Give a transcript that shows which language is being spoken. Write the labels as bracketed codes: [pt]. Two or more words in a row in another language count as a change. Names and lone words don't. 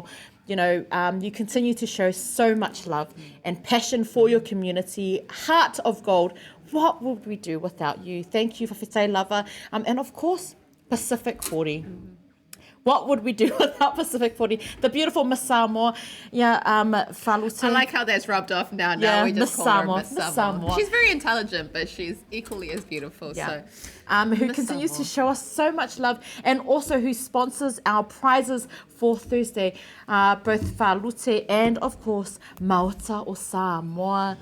[en] You know, you continue to show so much love and passion for your community. Heart of gold. What would we do without you? Thank you for Whitai Lava. And of course, Pacific 40. What would we do without Pacific 40? The beautiful Miss Samoa. Falute. I like how that's rubbed off now. Yeah, We just Miss call her Samoa, Miss Miss Samoa. Samoa. She's very intelligent, but she's equally as beautiful. Yeah. So Who Miss continues to Samoa. show us so much love, and also who sponsors our prizes for Thursday, both Falute and of course Mauta o Samoa.